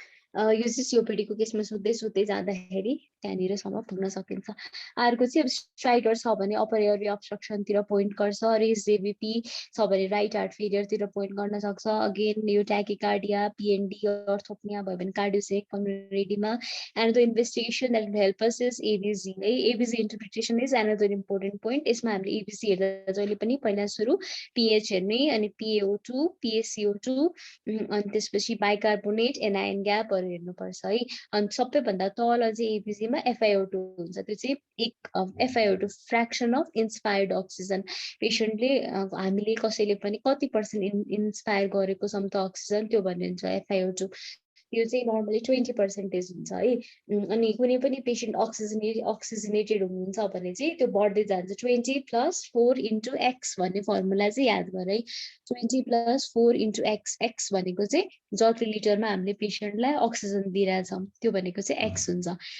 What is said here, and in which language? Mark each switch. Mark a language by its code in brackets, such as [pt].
[ne] यो चाहिँ सिओपिडीको केसमा सोध्दै जाँदाखेरि त्यहाँनिरसम्म पुग्न सकिन्छ। अर्को चाहिँ अब स्ट्राइडर छ भने अपर एयरवे अब्स्ट्रक्सनतिर पोइन्ट गर्छ, रेज जेबिपी छ भने राइट हार्ट फेलियरतिर पोइन्ट गर्न सक्छ। अगेन यो ट्याकिकार्डिया, पिएनडी, अर्थोप्निया भयो भने कार्डियोसेक, pulmonary oedema. [en] And the investigation that will help us is ABG है। ABG interpretation is another important point. [ne] यसमा हामीले एबिसी हेर्दा जहिले पनि पहिला सुरु पिएच हेर्ने, अनि पिएओ2, पिएसिओ2, अनि त्यसपछि बाइकार्बोनेट, एनआइएन ग्यापहरू हेर्नुपर्छ है। अनि सबैभन्दा तल चाहिँ एबिजीमा मा FiO2 हुन्छ त्यो चाहिँ एक FiO2 fraction of inspired oxygen पेशेन्टले हामीले कसैले पनि कति % इन्स्पायर गरेको छौँ त अक्सिजन त्यो भन्ने हुन्छ FiO2 यो चाहिँ नर्मली 20% हुन्छ है अनि कुनै पनि पेशेन्ट अक्सिजनेटेड हुनुहुन्छ भने चाहिँ त्यो बढ्दै जान्छ 20 + 4 * x भन्ने फर्मुला चाहिँ याद गर है 20 + 4 * x x भनेको चाहिँ जति लिटरमा हामीले पेशेन्टलाई अक्सिजन दिइरहेछौँ त्यो भनेको चाहिँ x हुन्छ